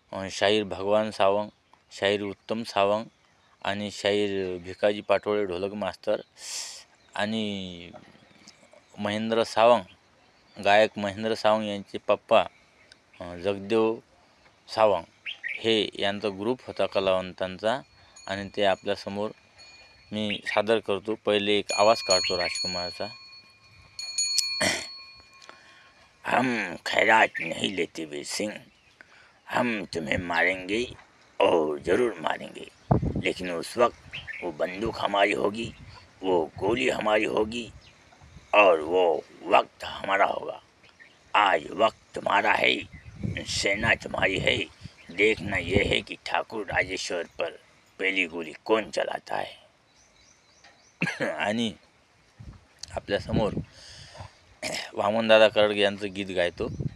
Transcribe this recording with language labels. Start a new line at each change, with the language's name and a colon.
Marathi: शाहीर भगवान सावंग, शाहीर उत्तम सावंग आणि शाहीर भिकाजी पाटोळे ढोलक मास्तर आणि महेंद्र सावंग, गायक महेंद्र सावंग यांचे पप्पा जगदेव सावंग, हे यांचा ग्रुप होता कलावंतांचा. आणि ते आपल्यासमोर मी सादर करतो. पहिले एक आवाज काढतो राजकुमारचा.
Hindi: हम खैरात नहीं लेते वीर सिंह, हम तुम्हें मारेंगे और ज़रूर मारेंगे, लेकिन उस वक्त वो बंदूक हमारी होगी, वो गोली हमारी होगी और वो वक्त हमारा होगा. आज वक्त तुम्हारा है, सेना तुम्हारी है. देखना यह है कि ठाकुर राजेश्वर पर पहली गोली कौन चलाता है.
Marathi: आणि आपल्यासमोर वामनदादा कर्डक यांचं गीत गायतो.